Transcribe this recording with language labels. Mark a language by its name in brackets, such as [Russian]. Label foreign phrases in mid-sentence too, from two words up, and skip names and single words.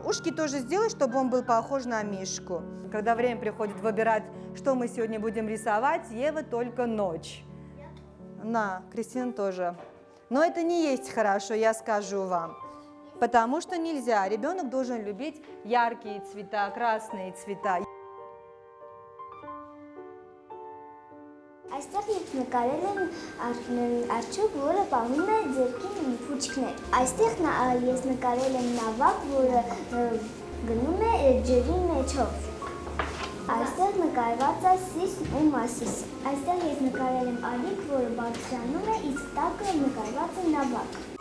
[Russian] Ушки тоже сделай, чтобы он был похож на мишку. Когда время приходит выбирать, что мы сегодня будем рисовать, Ева только ночь. На, Кристина тоже. Но это не есть хорошо, я скажу вам. Потому что нельзя. Ребенок должен любить яркие цвета, красные цвета. [Armenian] Այստեղ ինձ նկարել են արջուկ, որը պահում է ձեռքին փուչքներ։ Այստեղ ես նկարել եմ նավակ, որը գնում է ջրի մեջով։ Այստեղ նկարված է Սիսն ու Մասիսը։ Այստեղ ես նկարել եմ ալիք, որը բարձրանում է, իսկ տակը նկարված է նավակ։